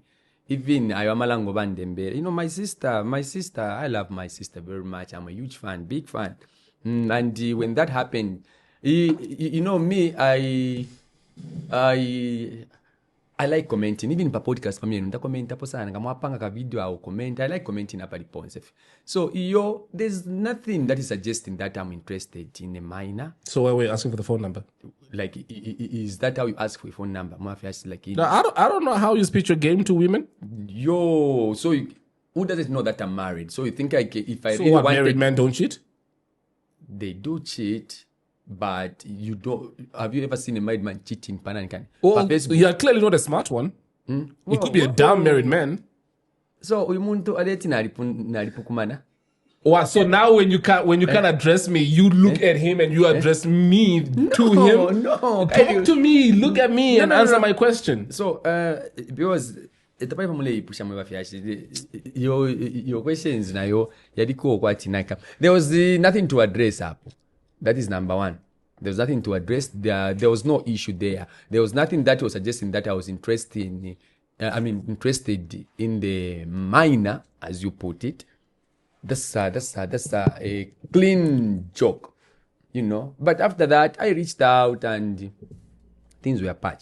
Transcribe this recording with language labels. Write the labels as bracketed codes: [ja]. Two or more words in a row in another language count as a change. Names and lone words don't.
[en] Even Ayamalango Bandembe, you know, my sister, I love my sister very much. I'm a huge fan, big fan. And when that happened, you know, me, I like commenting. Even per podcast, for me, I comment [sw] hapo sana. Kama wapanga ka video au comment. [en] I like commenting [sw] hapa liponse. [en] So, there's nothing that is suggesting that I'm interested in a minor. So why were you asking for the phone number? Like, is that how you ask for a phone number? Like, No, I don't know how you speak your game to women. So who doesn't know that I'm married? So you think if I So really what, wanted, married men don't cheat? they do cheat, but you don't. Have you ever seen a married man cheating? Well, you're clearly not a smart one. You could be a damn married man. [bem] So umuntu aleti nalipukumana. [en] Wow, so now when you can't address me, you look at him and you address me to him. No, Talk to me, look at me and answer my question. So because your questions [bem] nayo yadiko kwa tinaka. [en] There was nothing to address up. That is number one. There was nothing to address. There was no issue there. There was nothing that was suggesting that I was interested in the minor, as you put it. That's a clean joke, But after that, I reached out and things were patched.